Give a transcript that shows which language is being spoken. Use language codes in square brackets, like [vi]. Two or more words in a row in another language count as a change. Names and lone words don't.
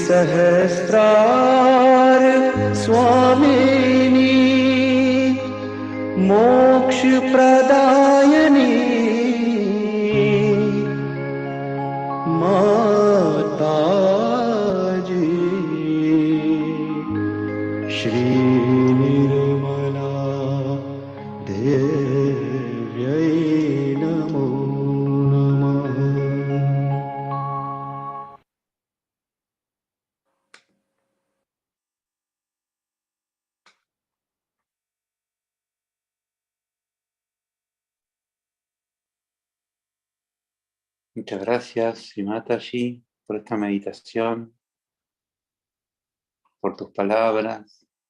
[sa] Sahasrar Swamini Moksha Pradayani Mataji Shri Nirmala Devyai Namo Namah [es] Muchas gracias, Mataji, por esta meditación, por tus palabras,